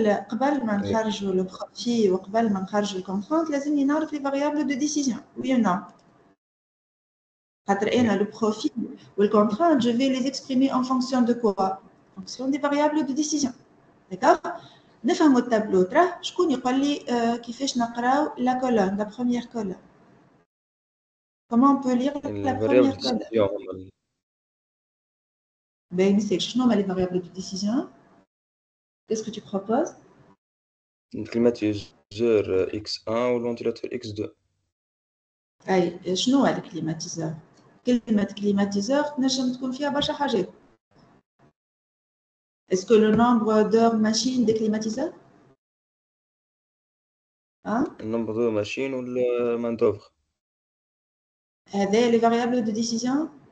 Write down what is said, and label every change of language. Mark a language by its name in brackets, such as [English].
[Arabic] قبل ما نخرجوا لو بروفي وقبل ما نخرجوا الكونترانت لازمني نعرف لي فاريابل دو ديسيزيون وي نو. خاطر انا لو بروفي والكونترانت [French] je vais les exprimer en fonction de quoi? En fonction des variables de décision. [Arabic] D'accord? نفهموا التابلو. تراه شكون يقول لي كيفاش نقراو لا كولون, [French] la première colonne? Comment on peut lire la première colonne? Ben, c'est [Arabic] شنو هما [French] les variables de décision? Qu'est-ce que tu proposes? Le climatiseur X1 ou le ventilateur X2. [Arabic] أي شنو هو الكليماتيزور؟ كلمة كليماتيزور تنجم تكون فيها برشا حاجات. [French] Est-ce que le nombre d'heures machine des climatiseurs? Le nombre de machines ou la main d'œuvre? هذا les variables de décision.